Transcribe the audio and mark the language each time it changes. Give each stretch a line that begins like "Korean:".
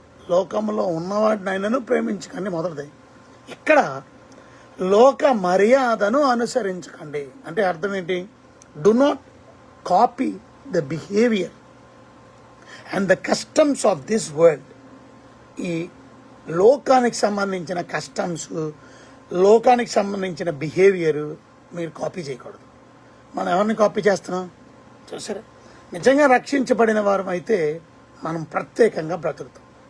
Telugu: లోకములో ఉన్నవాడినైనను ప్రేమించకండి మొదటిది. ఇక్కడ లోక మర్యాదను అనుసరించకండి అంటే అర్థం ఏంటి?
English: Do not copy the behavior and the customs of this world.
Telugu: ఈ లోకానికి సంబంధించిన కస్టమ్స్, లోకానికి సంబంధించిన బిహేవియర్ మీరు కాపీ చేయకూడదు. మనం ఎవరిని కాపీ చేస్తున్నాం చూసారా? నిజంగా రక్షించబడిన వారం అయితే మనం ప్రత్యేకంగా బ్రతుకుతాం.